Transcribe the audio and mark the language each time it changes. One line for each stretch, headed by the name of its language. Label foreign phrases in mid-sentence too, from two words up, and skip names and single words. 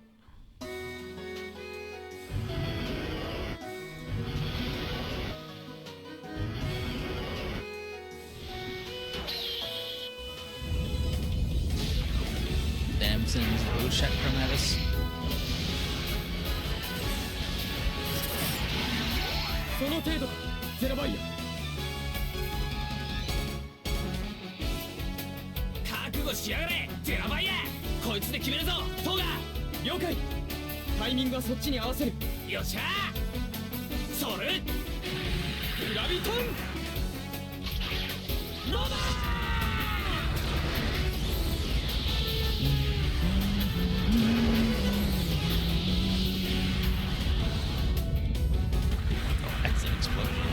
Japanese: Damson's Oshak Chromatus. その程度かゼラバイア覚悟しやがれゼラバイアこいつで決めるぞトガ了解タイミングはそっちに合わせるよっしゃそれグラビトンローダー
English: That's an explosion.